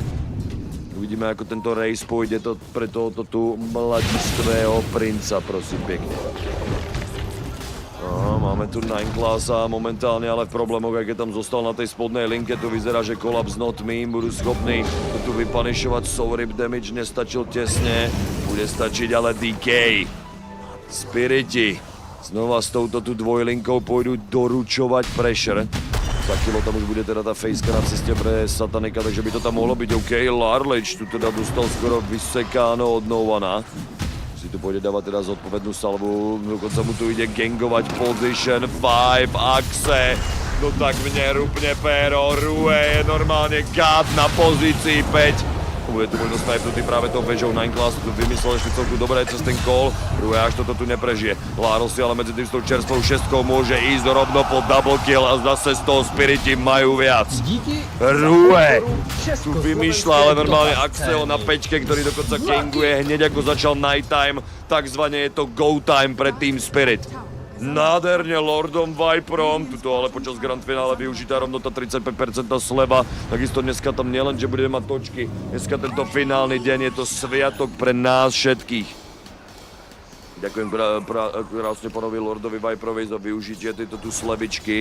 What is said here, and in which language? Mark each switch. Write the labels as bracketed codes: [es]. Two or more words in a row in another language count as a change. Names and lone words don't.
[sk] Uvidíme, ako tento race pôjde to pre tohoto tu mladistvého princa, [cs] prosím pěkně. [sk] Máme tu Nine Classa momentálně, ale v problémoch, jak je tam zostal na tej spodnej linke, to vyzerá, že Collapse Not Me budú schopní to tu vypanišovať. Soul Rip damage nestačil tesne, bude stačiť ale DK. Spiriti znova s touto tu dvojlinkou pôjdu doručovať pressure. Za kilo tam už bude teda ta faceka na cestě pre Satanika, takže by to tam mohlo být OK. Larlič tu teda dostal skoro vysekáno od No One. Si tu pôjde dávať teda zodpovednú salvu, dokonca mu tu ide gangovať position 5, Axe. No tak mne rupne péro, Rue je normálne God na pozícii 5. Bude tu možno snajpnutý práve tou vežou. Nine Class tu vymyslel ešte celku dobré cez ten call. Rue až toto tu neprežije. Laro si ale medzi tým s tou čerstvou šestkou môže ísť rovno po double kill a zase z toho Spiriti majú viac. Rue tu vymýšľa ale normálne Axel na pečke, ktorý dokonca ganguje hneď ako začal nighttime. Takzvané je to [en] go time [sk] pre Team Spirit. Nádherne Lordom Viperom, tuto ale počas grand finále využitá rovno tá 35% sleva. Takisto dneska tam nielen, že budeme mať točky, dneska tento finálny deň je to sviatok pre nás všetkých. Ďakujem krásne pánovi Lordovi Viperovi za využitie tejto tu slevičky.